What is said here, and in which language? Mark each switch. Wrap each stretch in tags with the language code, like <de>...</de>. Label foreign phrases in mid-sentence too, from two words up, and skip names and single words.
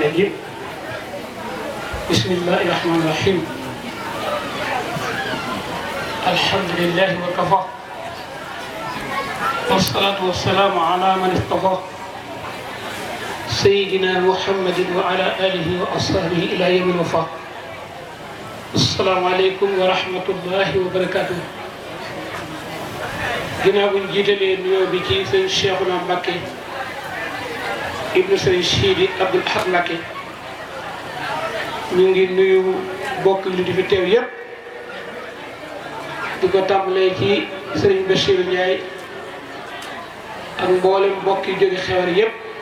<ar>الرجيم بسم الله الرحمن الرحيم الحمد لله وكفى والصلاة والسلام على من اصطفى سيدنا محمد وعلى آله وأصحابه إلى يوم الوفاة. السلام عليكم ورحمة الله وبركاته.</ar> <wo>ginnaaw bu ñu jiitalee nuyoo bi ci sëñ Cheikhouna Mbacké ibnu sëñ Sidi Abdoul Ahad Mbacké ñu ngi nuyu bokk li di fi teew yépp di ko tàmbalee ci sëriñ Bachir Ndiaye ak mboolem mbokk yi jóge xewar yépp</wo>